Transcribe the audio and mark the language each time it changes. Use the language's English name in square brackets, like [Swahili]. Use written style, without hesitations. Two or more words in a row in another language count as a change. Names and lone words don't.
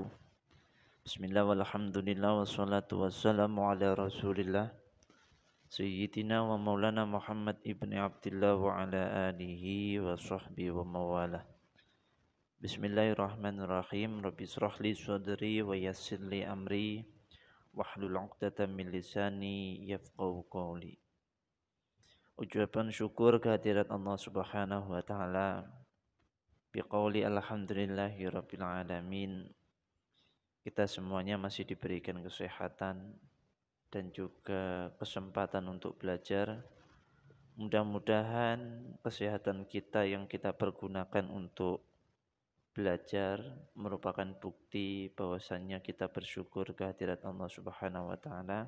[Arabic] بسم الله والحمد لله والصلاة والسلام على رسول الله سيدنا ومولانا محمد بن عبد الله وعلى آله وصحبه ومن والاه. بسم الله الرحمن الرحيم. رب اشرح لي صدري ويسر لي أمري واحلل عقدة من لساني يفقهوا قولي. [Indonesian] Ucapan syukur kehadirat Allah [Arabic] سبحانه وتعالى. بقول الحمد لله رب العالمين. [Indonesian] Kita semuanya masih diberikan kesehatan dan juga kesempatan untuk belajar. Mudah-mudahan kesehatan kita yang kita pergunakan untuk belajar merupakan bukti bahwasannya kita bersyukur kehadirat Allah [Arabic] سبحانه وتعالى.